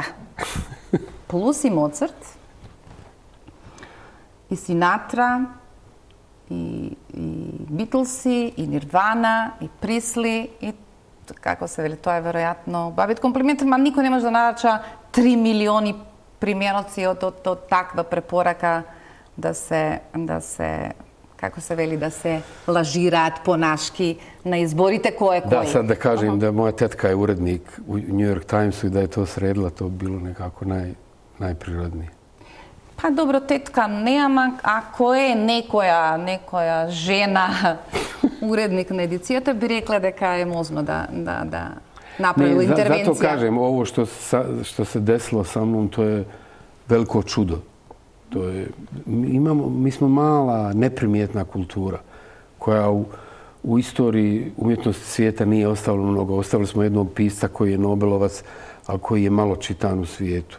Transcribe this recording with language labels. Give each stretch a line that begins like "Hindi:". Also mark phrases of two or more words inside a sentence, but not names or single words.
Macedonian: Плюс и Моцарт, и Синатра, и Битлси, и Нирвана, и Присли, и како се вели, тоа е веројатно бабит комплимент, ма никој не може да нарача 3 милиони примероци од таква препорака да се како се вели, да се лажираат понашки на изборите кој е кој. Да,
Bosnian: sad da kažem da moja tetka je urednik u New York Timesu i da je to sredila, to bi bilo nekako najprirodnije.
Macedonian: Па добро, тетка не, ама ако е некоја жена уредник на едицијата, би рекла дека е можно да направила интервенција.
Bosnian: Zato kažem, ovo što se desilo sa mnom, to je veliko čudo. Mi smo mala, neprimjetna kultura koja u istoriji umjetnosti svijeta nije ostavila mnogo. Ostavili smo jednog pisca koji je Nobelovac, ali koji je malo čitan u svijetu.